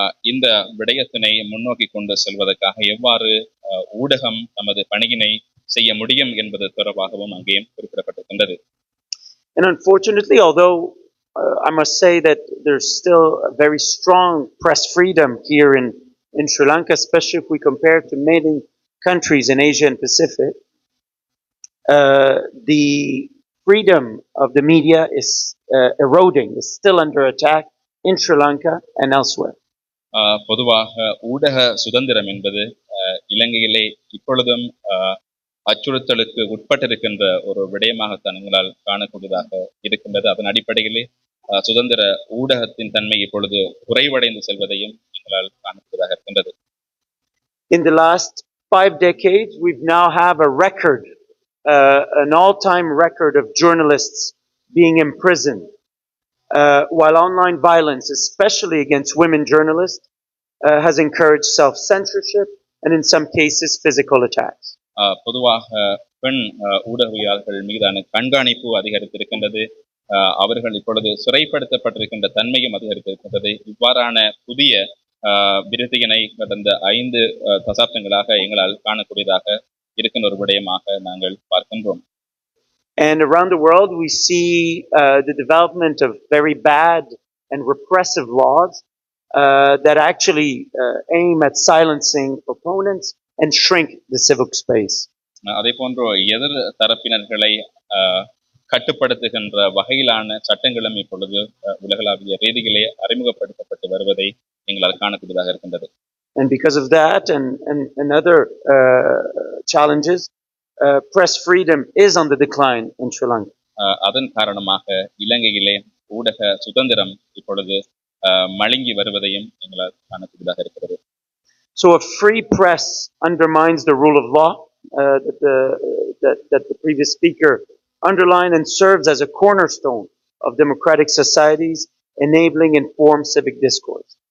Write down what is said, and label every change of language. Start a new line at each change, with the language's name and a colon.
Tamil: இந்த விடயத்தினை முன்னோக்கி கொண்டு செல்வதற்காக எவ்வாறு ஊடகம் நமது பணியினை செய்ய முடியும் என்பது தொடர்பாகவும் அங்கே குறிப்பிடப்பட்டிருக்கின்றது.
English: And unfortunately, although I must say that there's still a very strong press freedom here in Sri Lanka, especially if we compare to many countries in Asia and Pacific, the freedom of the media is eroding, is still under attack in Sri Lanka and elsewhere.
Tamil: பொதுவாக ஊடக சுதந்திரம் என்பது இலங்கையிலே இப்பொழுதும் அச்சுறுத்தலுக்கு உட்பட்டிருக்கின்ற ஒரு விடயமாகத்தான் எங்களால் காணக்கூடியதாக இருக்கின்றது. அதன் அடிப்படையிலே சுதந்திர ஊடகத்தின் தன்மை இப்பொழுது குறைவடைந்து செல்வதையும் எங்களால் காணக்கூடியதாக இருக்கின்றது.
English: In the last 5 decades, we've now have a record, an all-time record of journalists being imprisoned, while online violence, especially against women journalists, has encouraged self-censorship and in some cases physical attacks.
Tamil: பொதுவாக பெண் ஊடகவியலாளர்கள் மீதான கண்காணிப்பு அதிகரித்திருக்கின்றது. அவர்கள் இப்பொழுது சிறைப்படுத்தப்பட்டிருக்கின்ற தன்மையும் அதிகரித்திருக்கின்றது. இவ்வாறான புதிய விருத்தியினை கடந்த 5 தசாப்தங்களாக எங்களால் காணக்கூடியதாக இருக்கின்ற ஒரு விடயமாக நாங்கள் பார்க்கின்றோம்.
English: And around the world, we see the development of very bad and repressive laws that actually aim at silencing opponents and shrink the civic space.
Tamil: அதே போன்று எதிர் தரப்பினர்களை கட்டுப்படுத்துகின்ற வகையிலான சட்டங்களும் இப்பொழுது உலகளாவிய ரீதியிலே அறிமுகப்படுத்தப்பட்டு வருவதை எங்களால் காணக்கூடியதாக இருக்கின்றது.
English: And because of that and other challenges, press freedom is on the decline in Sri Lanka.
Tamil: அதன் காரணமாக இலங்கையிலே ஊடக சுதந்திரம் இப்பொழுது மழுங்கி வருவதையும் எங்களால் காணக்கூடியதாக இருக்கிறது.
English: So a free press undermines the rule of law that the previous speaker underlined and serves as a cornerstone of democratic societies, enabling informed civic discourse.